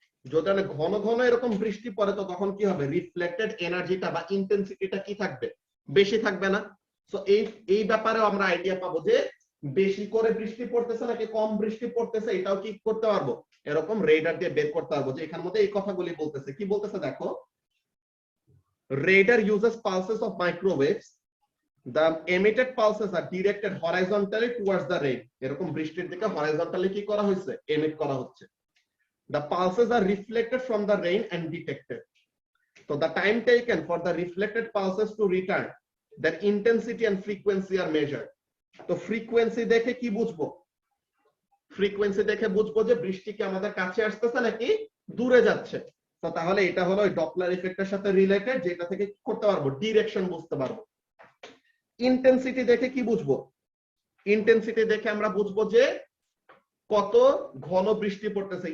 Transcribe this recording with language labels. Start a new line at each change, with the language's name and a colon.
Bangla: যদি অনেক ঘন ঘন এরকম বৃষ্টি পড়ে তো তখন কি হবে, রিফ্লেক্টেড এনার্জিটা বা ইন্টেন্সিটিটা কি থাকবে, বেশি থাকবে না। সো এই ব্যাপারেও আমরা আইডিয়া পাবো যে বেশি করে বৃষ্টি পড়তেছে নাকি কম বৃষ্টি পড়তেছে, এটাও কি করতে পারবো, এরকম রেডার দিয়ে বের করতে পারবো। যে এখানের মধ্যে এই কথাগুলি বলতেছে, কি বলতেছে দেখো,
English: radar uses pulses of microwaves. The emitted pulses are directed horizontally towards the rain.
Bangla: এরকম বৃষ্টির দিকে horizontally কি করা হয়েছে, emit করা হচ্ছে।
English: The pulses are reflected from the rain and detected. So the time taken for the reflected pulses to return, their intensity and frequency are measured.
Bangla: তো frequency দেখে কি বুঝবো, frequency দেখে বুঝবো যে বৃষ্টি কি আমাদের কাছে আসতেছে নাকি দূরে যাচ্ছে। তো তাহলে এটা হলো ওই ডপলার ইফেক্টের সাথে রিলেটেড, যেটা থেকে কি করতে পারবো, ডিরেকশন বুঝতে পারবো। ইন্টেন্সিটি দেখে কি বুঝবো, ইন্টেন্সিটি দেখে আমরা বুঝবো যে কত ঘন বৃষ্টি পড়তেছে।